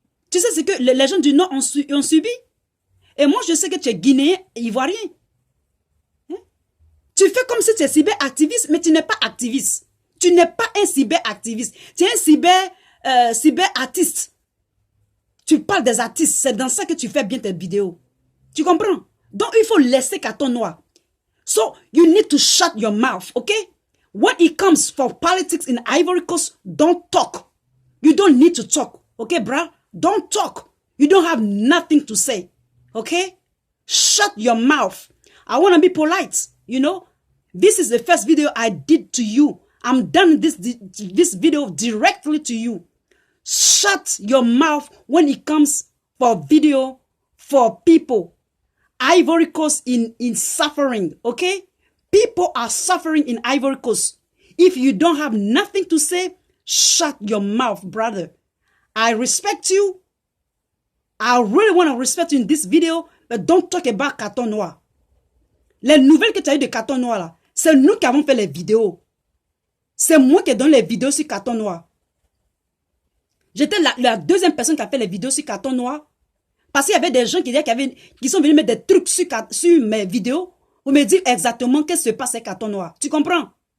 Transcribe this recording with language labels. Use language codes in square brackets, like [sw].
[fr] Tu sais ce que les gens du Nord ont subi? Et moi, je sais que tu es Guinéen et Ivoirien. Hein? Tu fais comme si tu es cyberactiviste, mais tu n'es pas activiste. Tu n'es pas un cyberactiviste. Tu es un cyberartiste. Tu parles des artistes. C'est dans ça que tu fais bien tes vidéos. Tu comprends? Donc, il faut laisser Carton Noir. [en] So, you need to shut your mouth, okay? When it comes for politics in Ivory Coast, don't talk. You don't need to talk, okay, bruh? Don't talk. You don't have nothing to say, okay? Shut your mouth. I want to be polite, you know? This is the first video I did to you. I'm done this video directly to you. Shut your mouth when it comes for video for people. Ivory Coast in suffering, okay? People are suffering in Ivory Coast. If you don't have nothing to say, shut your mouth, brother. I respect you. I really want to respect you in this video, but don't talk about Carton Noir. [fr] Les nouvelles que tu as eues de Carton Noir, là, c'est nous qui avons fait les vidéos. C'est moi qui donne les vidéos sur Carton Noir. J'étais la deuxième personne qui a fait les vidéos sur Carton Noir. Parce qu'il y avait des gens qui sont venus mettre des trucs sur mes vidéos pour me dire exactement qu'est-ce qui se passe avec Carton Noir. Tu comprends?